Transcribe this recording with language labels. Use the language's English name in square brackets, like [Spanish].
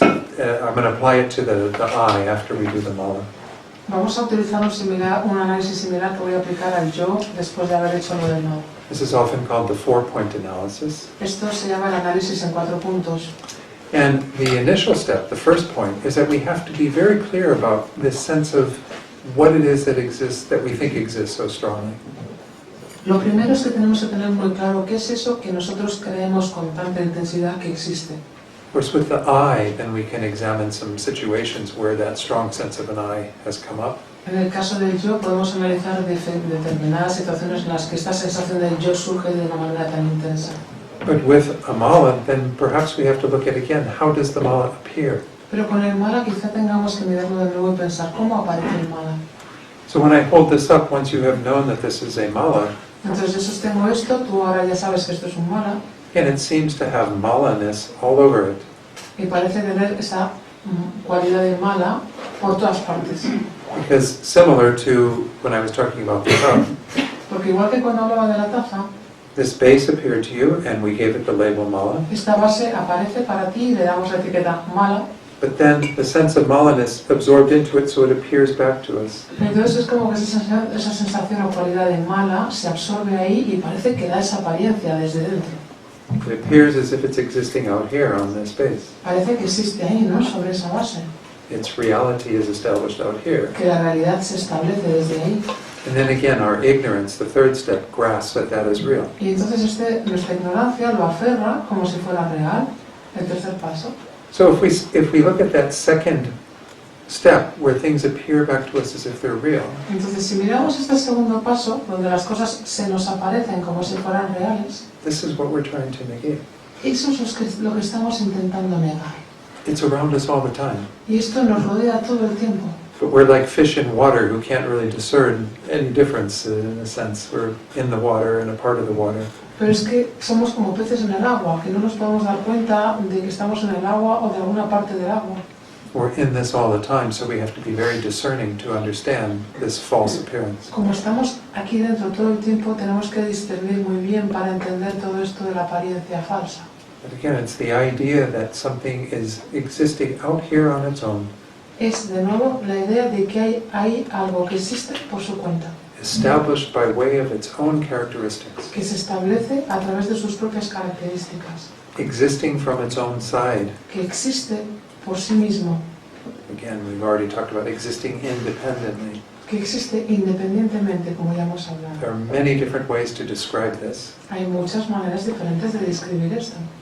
[English] I'm going to apply it to the I after we do the mala. [Spanish] Vamos a utilizar un análisis similar que voy a aplicar al yo después de haber hecho lo del no. [English] This is often called the 4-point analysis. [Spanish] Esto se llama el análisis en 4 puntos. [English] And the initial step, the first point, is that we have to be very clear about this sense of what it is that exists, that we think exists so strongly. [Spanish] Lo primero es que tenemos que tener muy claro qué es eso que nosotros creemos con tanta intensidad que existe. [English] Of course, with the I, then we can examine some situations where that strong sense of an I has come up. [Spanish] En el caso del yo podemos analizar determinadas situaciones en las que esta sensación del yo surge de una manera tan intensa. [English] But with a mala, then perhaps we have to look at again, how does the mala appear? [Spanish] Pero con el mala quizá tengamos que mirarlo de nuevo y pensar cómo aparece el mala. [English] So when I hold this up, once you have known that this is a mala, [Spanish] Entonces yo sostengo esto, tú ahora ya sabes que esto es un mala, [English] and it seems to have malaness all over it. [Spanish] y parece tener esa cualidad de mala por todas partes. [English] Because similar to when I was talking about the cup, [Spanish] Porque igual que cuando hablaba de la taza, [English] This base appeared to you and we gave it the label mala, [Spanish] Esta base aparece para ti y le damos la etiqueta mala. [English] but then the sense of malaness absorbed into it so it appears back to us. [Spanish] Entonces es como que esa sensación o cualidad de mala se absorbe ahí y parece que da esa apariencia desde dentro. [English] It appears as if it's existing out here on this base. [Spanish] Parece que existe ahí, ¿no? Sobre esa base. [English] Its reality is established out here. [Spanish] Que la realidad se establece desde ahí. [English] And then again, our ignorance, the third step, grasps that that is real. [Spanish] Y entonces nuestra ignorancia lo aferra como si fuera real, el tercer paso. [English] So if we look at that second step where things appear back to us as if they're real, [Spanish] Entonces si miramos este segundo paso, donde las cosas se nos aparecen como si fueran reales, [English] this is what we're trying to negate. [Spanish] eso es lo que estamos intentando negar. [English] It's around us all the time. [Spanish] Y esto nos rodea todo el tiempo. [English] But we're like fish in water who can't really discern any difference in a sense. We're in the water and a part of the water. [Spanish] Pero es que somos como peces en el agua, que no nos podemos dar cuenta de que estamos en el agua o de alguna parte del agua. [English] We're in this all the time, so we have to be very discerning to understand this false appearance. [Spanish] Como estamos aquí dentro todo el tiempo, tenemos que discernir muy bien para entender todo esto de la apariencia falsa. [English] But again, it's the idea that something is existing out here on its own, [Spanish] Es de nuevo la idea de que hay algo que existe por su cuenta, [English] established by way of its own characteristics, [Spanish] que se establece a través de sus propias características, [English] existing from its own side. [Spanish] que existe por sí mismo, [English] Again, we've already talked about existing independently. [Spanish] que existe independientemente, como ya hemos hablado. [English] There are many different ways to describe this. [Spanish] Hay muchas maneras diferentes de describir esto.